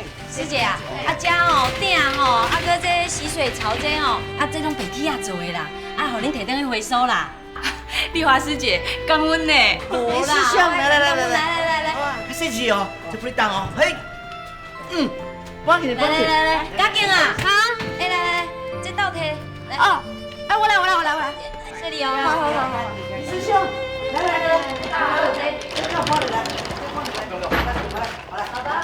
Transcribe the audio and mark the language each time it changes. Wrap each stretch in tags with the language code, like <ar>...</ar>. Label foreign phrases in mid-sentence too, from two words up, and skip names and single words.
<nan>师姐啊，这哦鼎吼，搁这洗水槽这吼，这拢白铁仔做的啦，互恁摕转去回收啦。丽华师姐，感恩呢。无啦，师兄，来，谢谢哦，这不是当哦，嘿，帮你，来，赶紧啊，好，来，这倒摕，来。哦，我来，这里哦，好，师兄，来，好，这个帮你来，好来。</nan>